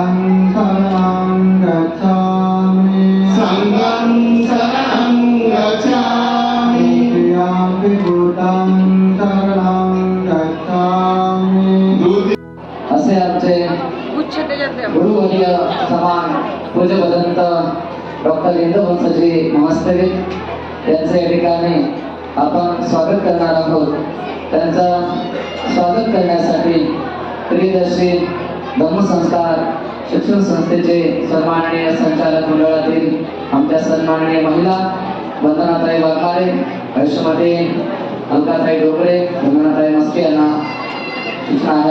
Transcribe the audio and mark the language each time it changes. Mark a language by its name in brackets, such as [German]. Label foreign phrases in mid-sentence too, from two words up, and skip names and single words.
[Pali] संघं शरणं गच्छामि संगं शरणं गच्छामि द्वितीयं विभूतं शरणं गच्छामि [Marathi] असे आमचे गुरुवर्य समान पूज्य भदंत डॉक्टर इंद्रवंशजी महास्तरी यांचे या ठिकाणी आपण स्वागत करणार आहोत. त्यांचं स्वागत करण्यासाठी प्रियदर्शी धम्मसंस्कार शिक्षण संस्थेचे सन्माननीय संचालक मंडळातील आमच्या सन्माननीय महिला वंदनाताई वाघमारे, आयुष्यमध्ये अलकाताई डोगरे, वंदनाताई मस्के यांना सूचना आहे.